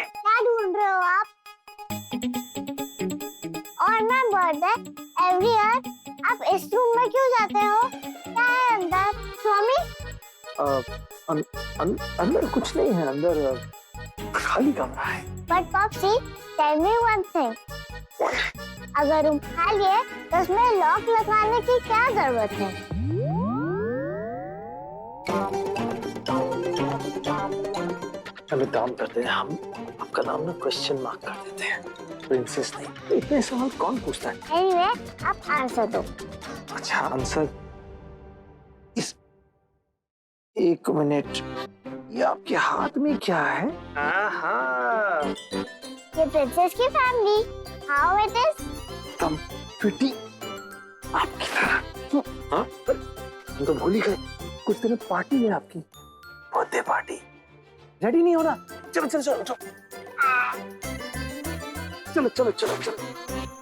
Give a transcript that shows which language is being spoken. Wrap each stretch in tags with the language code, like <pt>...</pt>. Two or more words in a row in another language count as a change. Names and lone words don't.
<hi>क्या ढूंढ रहे हो आप? और मैं</hi> <en>birthday every year</en> <hi>आप इस रूम में क्यों जाते हो? क्या है अंदर? स्वामी? अंदर कुछ नहीं है, अंदर खाली कमरा है।</hi> <en>But Popsy, tell me one thing.</en> <hi>अगर रूम खाली है तो उसमें लॉक लगाने की क्या जरूरत है? चलो काम करते हैं, हम आपका नाम ना</hi> <en>question mark</en> <hi>कर देते हैं, प्रिंसेस नहीं। इतने सवाल कौन पूछता है? Anyway, आप आंसर दो। अच्छा</hi> <en>answer is,</en> <hi>एक मिनट, ये आपके हाथ में क्या है? हाँ, ये प्रिंसेस की फैमिली,</hi> <en>how it is?</en> <hi>एकदम फिटी आपकी तरह। हाँ, पर हम तो भूल ही गए, कुछ दिन पार्टी है आपकी,</hi> <en>birthday party.</en> <hi>रेडी नहीं हो रहा? चलो चलो चलो चलो चलो चलो चलो चलो।</hi>